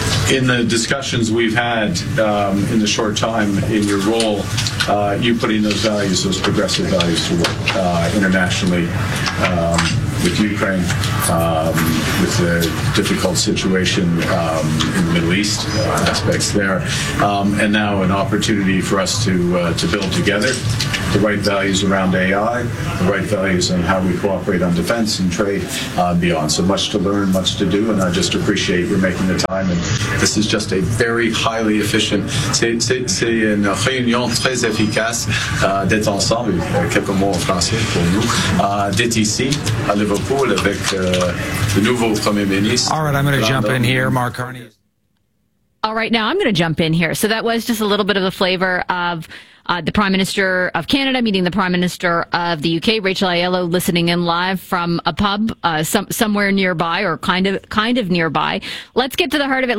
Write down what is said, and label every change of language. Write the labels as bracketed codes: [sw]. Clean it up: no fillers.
[en] In the discussions we've had in the short time in your role, you putting those values, those progressive values, to work internationally with Ukraine, with the difficult situation in the Middle East, aspects there, and now an opportunity for us to build together the right values around AI, the right values on how we cooperate on defense and trade and beyond. So much to learn, much to do, and I just appreciate you making the time. And this is just a very highly efficient, [fr] c'est une réunion très efficace d'être ensemble, quelques mots en français pour nous, d'être ici à Liverpool avec le nouveau Premier ministre. [en] All right, I'm going to jump in here, Mark Carney. All right, now I'm going to jump in here. So that was just a little bit of the flavor of the Prime Minister of Canada meeting the Prime Minister of the UK, Rachel Aiello, listening in live from a pub somewhere nearby, or kind of nearby. Let's get to the heart of it.